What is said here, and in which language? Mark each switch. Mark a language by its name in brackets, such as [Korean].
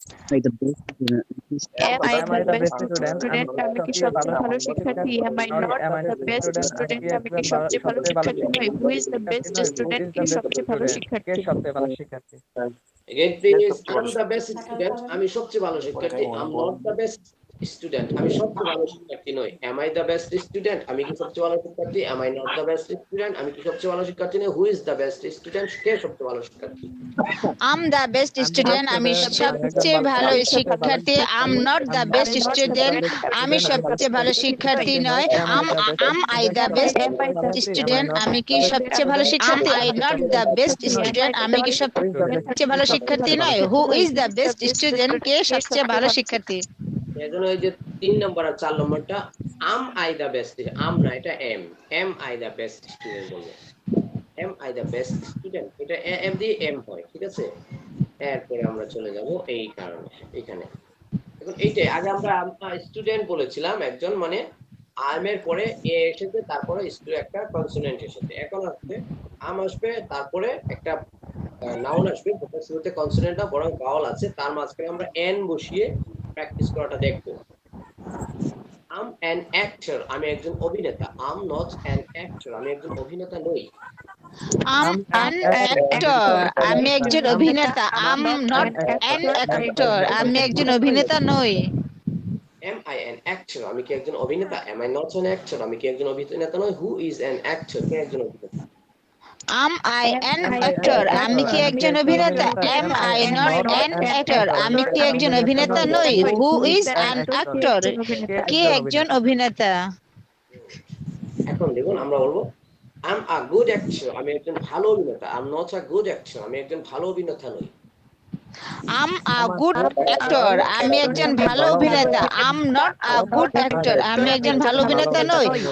[English] Like the best student. Am I the best student? [Bangla] আমি কি সবচেয়ে ভালো শিক্ষার্থী? [English] Am I not the best student? [Bangla] আমি কি সবচেয়ে ভালো শিক্ষার্থী নই? [English] Who is the best student? [Bangla] কে সবচেয়ে ভালো শিক্ষার্থী? কে সবচেয়ে ভালো শিক্ষার্থী? [English] Again please, I'm the best student, [Bangla] আমি সবচেয়ে ভালো শিক্ষার্থী। [English] I'm not the best student, [Bangla] আমি সবচেয়ে ভালো শিক্ষার্থী নই। [English] Am I the best student? [Bangla] আমি কি সবচেয়ে ভালো শিক্ষার্থী? [English] Am I not the best student? [Bangla] আমি কি সবচেয়ে ভালো শিক্ষার্থী নই? [English] Who is the best student? [Bangla] কে সবচেয়ে ভালো শিক্ষার্থী? [English] I'm the best student, [Bangla] আমি সবচেয়ে ভালো শিক্ষার্থী। [English] I'm not the best student, [Bangla] আমি সবচেয়ে ভালো শিক্ষার্থী নয়। [English] Am I the best student? [Bangla] আমি কি সবচেয়ে ভালো শিক্ষার্থী? [English] I not the best student, [Bangla] আমি কি সবচেয়ে ভালো শিক্ষার্থী নয়। [English] Who is the best student? [Bangla] কে সবচেয়ে ভালো শিক্ষার্থী? এজন্য এই যে 3 নম্বর আর 4 নম্বরটা [English] am I the best, [Bangla] am না, এটা [English] am I the best student [Bangla] বলবো। [English] am I the best student, [Bangla] এটা am দিয়ে am হয়, ঠিক আছে। এরপরে আমরা চলে যাব এই কারণে এখানে। এখন এইটাই আগে আমরা স্টুডেন্ট বলেছিলাম একজন, মানে am এর পরে a এসেছে, তারপরে একটা কনসোনেন্ট এসেছে। এখন আসবে am আসবে, তারপরে একটা নাউন আসবে, যেটা শুরুতে কনসোনেন্ট না বরং ভাওয়াল আছে, তার মাঝখানে আমরা n বসিয়ে প্র্যাকটিস করাটা দেখবো। [English] I'm an actor, [Bangla] আমি একজন অভিনেতা। [English] I'm not an actor, [Bangla] আমি একজন অভিনেতা নই। [English] I'm an actor, [Bangla] আমি একজন অভিনেতা। [English] I'm not an actor, [Bangla] আমি একজন অভিনেতা নই। [English] Am I an actor, [Bangla] আমি কি একজন অভিনেতা? [English] Am I not an actor, [Bangla] আমি কি একজন অভিনেতা নই? [English] Who is an actor, [Bangla] কে একজন অভিনেতা? [English] Am I an actor, [Bangla] আমি কি একজন অভিনেতা? [English] Am I not an actor, [Bangla] আমি কি একজন অভিনেতা নই? [English] Who is an actor, [Bangla] কে একজন অভিনেতা? এখন দেখুন আমরা বলবো [English] I'm a good actor, [Bangla] আমি একজন ভালো অভিনেতা। [English] I'm not a good actor, [Bangla] আমি একজন ভালো অভিনেতা নই। [English] I'm a good actor, [Bangla] আমি একজন ভালো অভিনেতা। [English] I'm not a good actor, [Bangla] আমি একজন ভালো অভিনেতা নই।